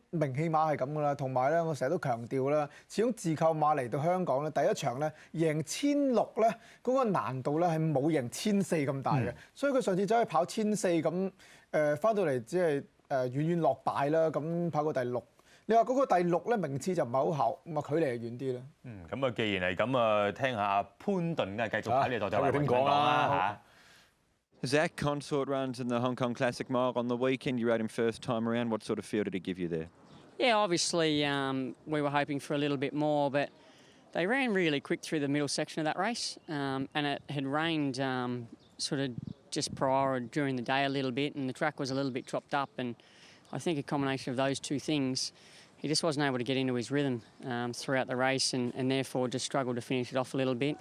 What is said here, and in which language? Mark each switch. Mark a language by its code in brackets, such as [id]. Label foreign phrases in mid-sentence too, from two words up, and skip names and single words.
[yue] 名氣馬係咁㗎啦，同埋咧，我成日都強調啦，始終自購馬嚟到香港咧，第一場咧贏1600咧，嗰個難度咧係冇贏1400咁大嘅，所以佢上次走去跑1400咁，翻到嚟只係遠遠落敗啦，咁跑過第6。你話嗰個第6咧名次就唔係好後，咁啊距離係遠啲啦。咁啊，既然係咁啊，聽下潘頓嘅繼續睇你代代為王點講啦嚇。 [en] Zach Consort runs in the Hong Kong Classic Mile on the weekend. You rode him first time around. What sort of feel did he give you there? Yeah, obviously we were hoping for a little bit more, but they ran really quick through the middle section of that race, and it had rained sort of just prior or during the day a little bit, and the track was a little bit chopped up, and I think a combination of those two things, he just wasn't able to get into his rhythm throughout the race, and therefore just struggled to finish it off a little bit.